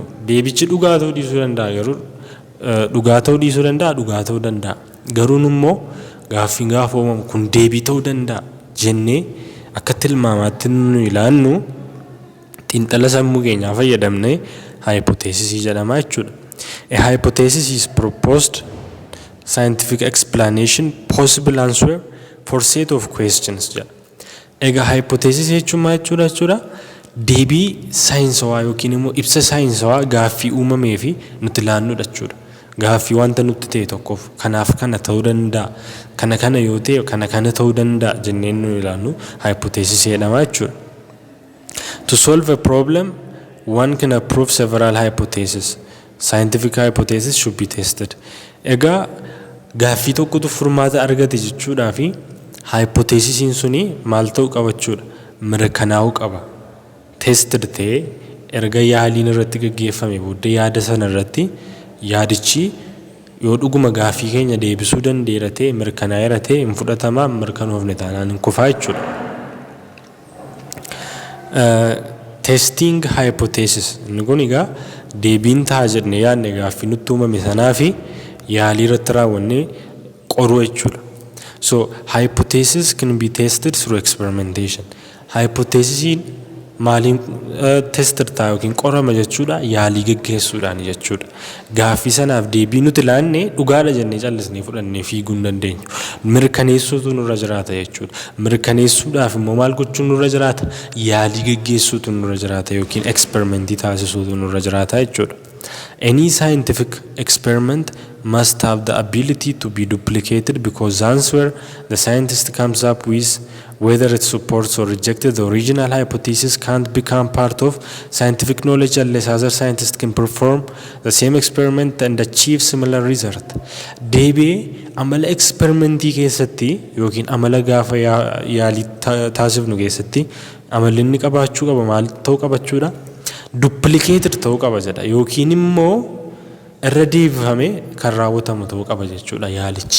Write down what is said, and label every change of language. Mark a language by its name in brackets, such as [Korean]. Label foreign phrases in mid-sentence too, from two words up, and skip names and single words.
[Oromo] Deebichi dhugaa ta'uu dhiisuu danda'a garuu dhugaa ta'uu dhiisuu danda'a dhugaa ta'uu danda'a. Garuu immoo gaaffiin gaafa uumamu kun deebii ta'uu danda'a jennee akka tilmaamaatti nu ilaallu xiinxala sammuu keenyaa fayyadamnee hypothesisii jedhama jechuudha. [English] A hypothesis is proposed scientific explanation possible answer for set of questions jedha. [Oromo] Egaa hypothesis jechuun maal jechuudha? Deebii saayinsawaa yookiin immoo ibsa saayinsawaa gaaffii uumamee fi nuti ilaalludha jechuudha. Gaaffii wanta nutti ta'e tokkoof kanaaf kana ta'uu danda'a. Kana yoo ta'e kana ta'uu danda'a jennee nu ilaallu hypothesis jedhama jechuudha. [English] To solve a problem, one can approve several hypotheses. Scientific hypothesis should be tested. [Oromo] Egaa gaaffii tokkotu furmaata argate jechuudhaa fi hypothesisiin suni maal ta'uu qaba jechuudha? Mirkanaa'uu qaba. Tested ta'ee erga yaaliin irratti gaggeeffame booddee yaada sana irratti yaadichi yoo dhuguma gaaffii keenya deebisuu danda'eera ta'e mirkanaa'eera ta'e hin fudhatamaa mirkanoofne taanaan hin kufaa jechuudha. [English] Testing hypothesis [Oromo] inni kun egaa deebiin ta'a jennee yaadne gaaffii nutti uumame sanaa fi yaalii irratti raawwannee qoruu jechuudha. [English] So hypothesis can be tested through experimentation. [Oromo] Hypothesis maaliin tester ta'a yookiin qorama jechuudha yaalii geggeessuudhaan jechuudha. Gaaffii sanaaf deebii nuti laannee dhugaadha jennee callisnee fudhannee fiiguu hin dandeenyu. Mirkaneessuutu nurra jiraata jechuudha. Mirkaneessuudhaaf immoo maal gochuun nurra jiraata? Yaalii geggeessuutu nurra jiraata yookiin experimentii taasisuutu nurra jiraata jechuudha. [English] Any scientific experiment must have the ability to be duplicated because the answer the scientist comes up with, whether it supports or rejects the original hypothesis, can't become part of scientific knowledge unless other scientists can perform the same experiment and achieve similar result. [Oromo] Deebi'ee amala experimentii keessatti yookiin amala gaafa yaalii taasifnu keessatti amalli inni qabaachuu qaba maal ta'uu qabachuudha? Duplicated ta'uu qaba jedha yookiin immoo irra deebifamee kan raawwatamu ta'uu qaba jechuudha yaalichi.